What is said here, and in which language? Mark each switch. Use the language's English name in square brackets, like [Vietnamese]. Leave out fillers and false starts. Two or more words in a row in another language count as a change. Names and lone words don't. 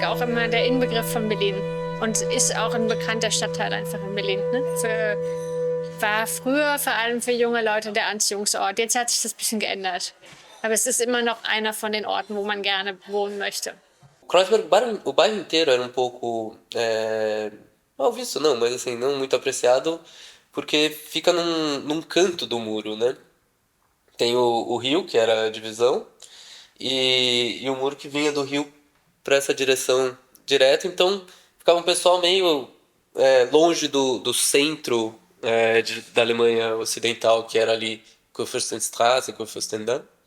[German] auch immer der Inbegriff von Berlin und ist auch ein bekannter Stadtteil einfach in Berlin. Ne? War früher vor allem für junge Leute der Anziehungsort. Jetzt hat sich das ein bisschen geändert. Aber es ist immer noch einer von den Orten, wo man gerne wohnen möchte. [Portuguese] Kreuzberg, o bairro inteiro era um pouco mal visto não, mas assim, não muito apreciado, porque fica num canto do muro, né? Tem o rio, que era a divisão, e o muro que vinha do rio para essa direção direto, então ficava um pessoal meio longe do centro da Alemanha Ocidental, que era ali Kurfürstenstraße, Kurfürstendamm,